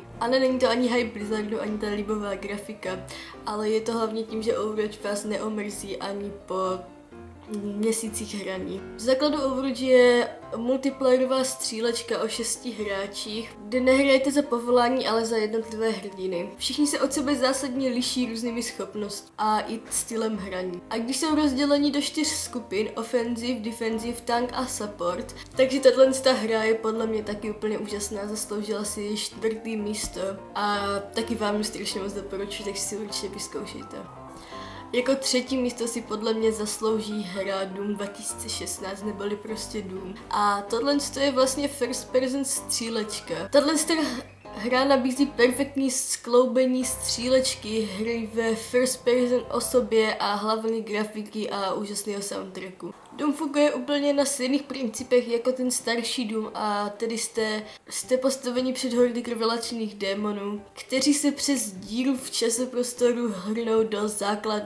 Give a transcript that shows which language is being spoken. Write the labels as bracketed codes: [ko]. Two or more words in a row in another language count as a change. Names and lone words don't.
[cs] A není to ani hype Blizzardu, ani ta líbová grafika, ale je to hlavně tím, že Overwatch vás neomrzí ani po měsících hraní. V základu Overwatch je multiplayerová střílečka o 6 hráčích, kde nehrajete za povolání, ale za jednotlivé hrdiny. Všichni se od sebe zásadně liší různými schopnostmi a i stylem hraní. A když jsou rozděleni do 4 skupin, [en] offensive, defensive, tank a support, [cs] takže tato hra je podle mě taky úplně úžasná, zasloužila si 4. místo a taky vám ji strašně moc doporučuji, takže si určitě vyzkoušejte. Jako 3. místo si podle mě zaslouží hra Doom 2016, neboli prostě Doom. A tohle je vlastně [en] first person [cs] střílečka. Tahle hra nabízí perfektní skloubení střílečky, hry ve [en] first person [cs] osobě a hlavní grafiky a úžasného soundtracku. Doom funguje úplně na stejných principech jako ten starší Doom a tedy jste postaveni před hordy krvelačných démonů, kteří se přes díru v časoprostoru hrnou do základny.